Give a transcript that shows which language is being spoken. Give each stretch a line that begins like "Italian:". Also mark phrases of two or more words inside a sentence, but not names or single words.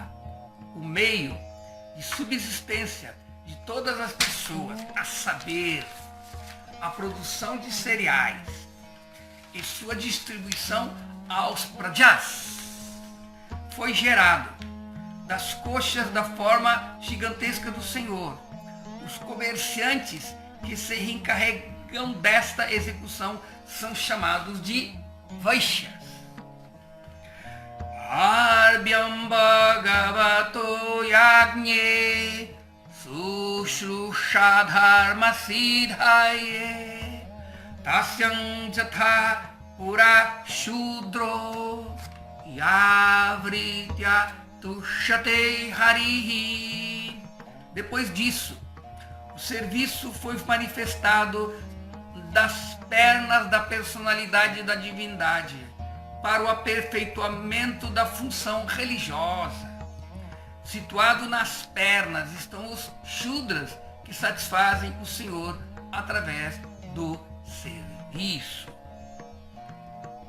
Portuguese: O meio de subsistência de todas as pessoas, a saber, a produção de cereais e sua distribuição aos prajas, foi gerado das coxas da forma gigantesca do Senhor. Os comerciantes que se encarregam desta execução são chamados de Vaishyas.
Sanskrit: अर्भ्यम् भगवतो यज्ञे शुश्रूषा धर्म सिद्धये तस्याम् जथ पुरा शूद्रो यवृत्य तुषते हरिहि.
Portuguese: Depois disso, o serviço foi manifestado das pernas da personalidade da divindade para o aperfeiçoamento da função religiosa. Situado nas pernas estão os Shudras, que satisfazem o Senhor através do serviço.